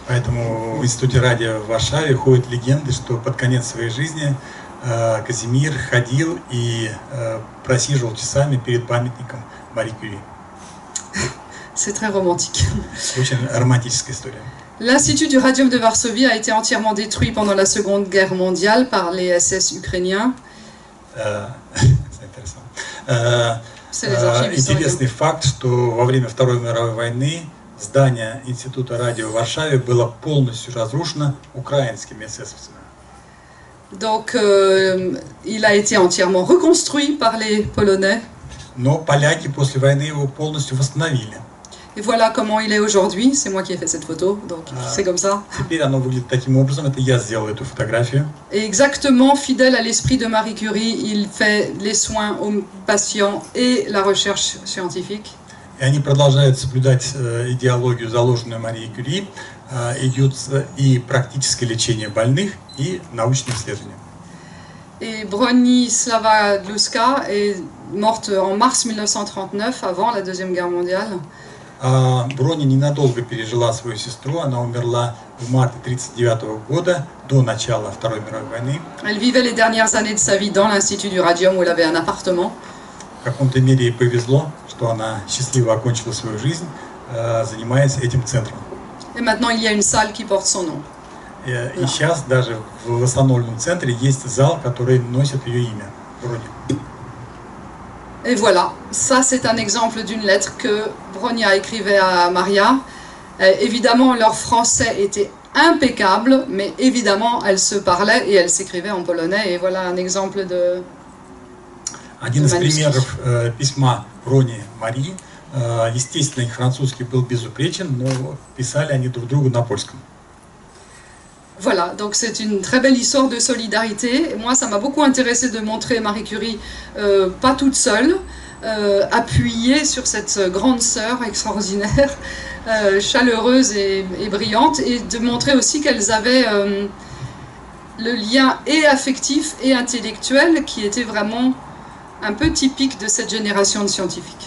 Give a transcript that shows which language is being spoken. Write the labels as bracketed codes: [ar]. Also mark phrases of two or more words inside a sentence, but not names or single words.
[ru] Поэтому в Институте радио в Варшаве ходят легенды, что под конец своей жизни Казимир ходил и просиживал часами перед памятником Мари Кюри. [fr] C'est très romantique. [ru] Очень романтическая история. [fr] L'Institut du Radium de Varsovie a été entièrement détruit pendant la Seconde Guerre mondiale par les SS ukrainiens. [ru] Интересный факт, что во время Второй мировой войны здание Института радио в Варшаве было полностью разрушено украинскими эсэсовцами. [fr] Donc, il a été entièrement reconstruit par les Polonais. [ru] Но поляки после войны его полностью восстановили. [fr] Et voilà comment il est aujourd'hui. C'est moi qui ai fait cette photo, donc c'est comme ça. [ru] Теперь оно выглядит таким образом. Это я сделал эту фотографию. [fr] Et exactement fidèle à l'esprit de Marie Curie, il fait les soins aux patients et la recherche scientifique. [ru] И они продолжают соблюдать идеологию, заложенную Марией Кюри. Идет и практическое лечение больных, и научные исследования. [fr] Et Bronislava Gluska est morte en mars 1939, avant la Deuxième Guerre mondiale. [ru] Броня ненадолго пережила свою сестру, она умерла в марте 1939 года, до начала Второй мировой войны. [fr] Elle vivait les dernières années de sa vie dans l'Institut du Radium, où elle avait un appartement. [ru] В каком-то мере ей повезло, что она счастливо окончила свою жизнь, занимаясь этим центром. [fr] Et maintenant, il y a une salle qui porte son nom. [ru] И сейчас даже в восстановленном центре есть зал, который носит ее имя, Броня. [fr] Et voilà, ça c'est un exemple d'une lettre que Bronia écrivait à Maria. Évidemment, leur français était impeccable, mais évidemment, elles se parlaient et elles s'écrivaient en polonais. Et voilà un exemple de... [ru] Один из примеров письма Брони Марии. Естественно, их французский был безупречен, но писали они друг другу на польском. [fr] Voilà, donc c'est une très belle histoire de solidarité. Et moi, ça m'a beaucoup intéressé de montrer Marie Curie pas toute seule, appuyée sur cette grande sœur extraordinaire, chaleureuse et brillante, et de montrer aussi qu'elles avaient le lien et affectif et intellectuel qui était vraiment un peu typique de cette génération de scientifiques.